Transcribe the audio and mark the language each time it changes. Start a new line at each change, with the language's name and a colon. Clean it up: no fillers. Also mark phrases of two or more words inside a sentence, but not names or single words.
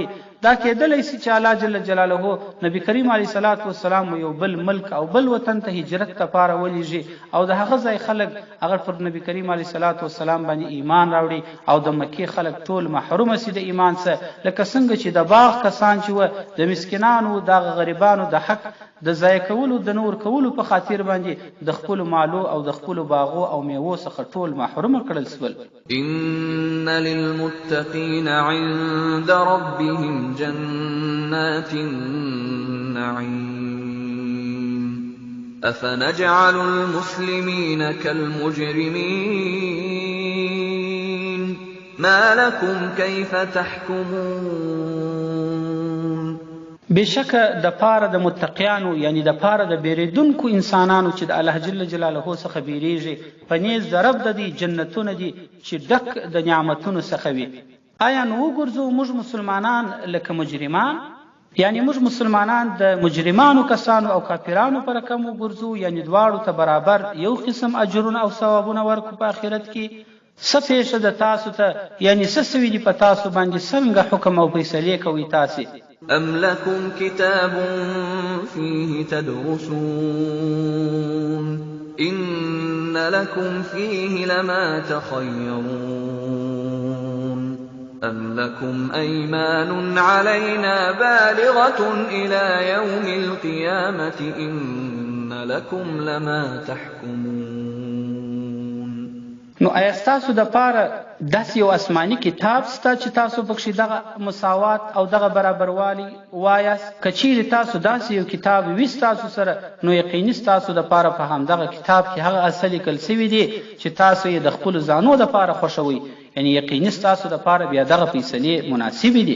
Pashto: دا کېدلی شي چې الله
Arabic: جل جلاله
Pashto: نبی کریم
Arabic: علیه الصلاۃ والسلام
Pashto: یو بل ملک او بل وطن ته هجرت لپاره ولېږي او د هغه ځای خلک هغه پر نبی کریم
Arabic: علیه الصلاۃ والسلام
Pashto: باندې ایمان راوړي او د مکې خلک ټول محروم سي د ایمان څخه، لکه څنګه چې د باغ کسان چې و د مسکینانو د غریبانو د حق د ضایع کولو د نور کولو په خاطر باندې د خپل مالو او د خپل باغو او میوو څخه ټول محروم کړل سول.
Arabic: ان للمتقین عند ربهم جنات النعیم افنجعل المسلمین كالمجرمین ما لكم كيف تحكمون.
Pashto: بېشکه د پاره د متقیانو یعنی د پاره د بیریدونکو انسانانو چې د الله
Arabic: جل جلاله
Pashto: څخه بیریږي په نیز د رب د دې جنتونه دي چې ډک د نعمتونو څخه وي. آیا نو وګرځو موږ مسلمانان لکه مجرمان؟ یعنی موږ مسلمانان د مجرمانو کسانو او کافرانو په رقم وګرځو، یعنی دواړو ته برابر یو قسم اجرونه او ثوابونه ورکو په آخرت کې؟ څه پیښه ده تاسو ته، یعنی څه سوي دي په تاسو باندې، څنګه حکم او فیصلې کوئ تاسې؟
Arabic: ام لكم كتاب فيه تدرسون إن لكم فيه لما تخيرون أم لكم أيمان علينا بالغة إلى يوم القيامة إن لكم لما تحكمون.
Pashto: نو آیا ستاسو د پاره داسې یو آسماني کتاب سته چې تاسو پکښې دغه مساوات او دغه برابروالی وایاست؟ که چیرې تاسو داسې یو کتاب وي ستاسو سره، نو یقیني ستاسو د پاره په همدغه کتاب کې هغه اصل لیکل سوي دي چې تاسو یې د خپلو ځانو د پاره خوښوئ، یعنی یقیني ستاسو د پاره بیا دغه فیصلې مناسبې دي.